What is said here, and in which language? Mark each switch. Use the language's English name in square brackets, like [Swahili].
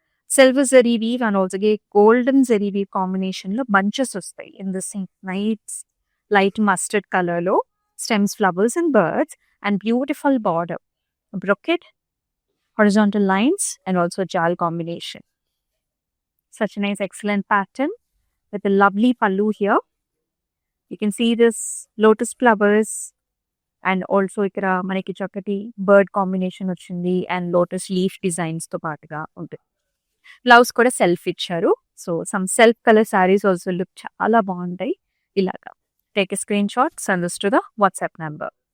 [English] Silver zari weave and also golden zari weave combination లో bunches వస్తాయి in this nights light mustard colour లో. Stems, flowers and birds and beautiful border, brocade, horizontal lines and also jal combination. Such a nice excellent pattern with a lovely pallu here. You can see this lotus flowers and also [Telugu] ఇక్కడ మనకి చక్కటి bird combination వచ్చింది and lotus leaf designs తో పాటుగా ఉంటుంది. [English] Blouse కూడా self ఇచ్చారు. So some self colour saris also look [Telugu] చాలా బాగుంటాయి. [English] ఇలాగా take a screenshot, send this to the WhatsApp number.